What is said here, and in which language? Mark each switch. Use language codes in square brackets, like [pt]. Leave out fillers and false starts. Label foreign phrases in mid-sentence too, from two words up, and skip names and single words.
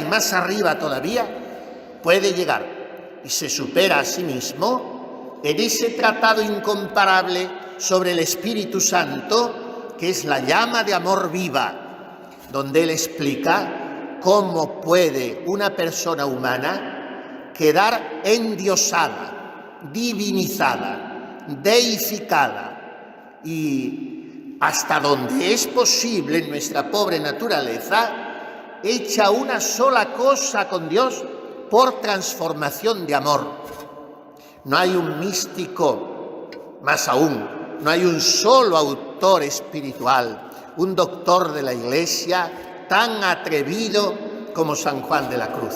[es] más arriba todavía puede llegar y se supera a sí mismo en ese tratado incomparable sobre el Espíritu Santo, que es la llama de amor viva, donde él explica cómo puede una persona humana quedar endiosada, divinizada, deificada y hasta donde es posible en nuestra pobre naturaleza, hecha una sola cosa con Dios por transformación de amor. No hay un místico, más aún, no hay un solo autor espiritual, un doctor de la Iglesia tan atrevido como San Juan de la Cruz.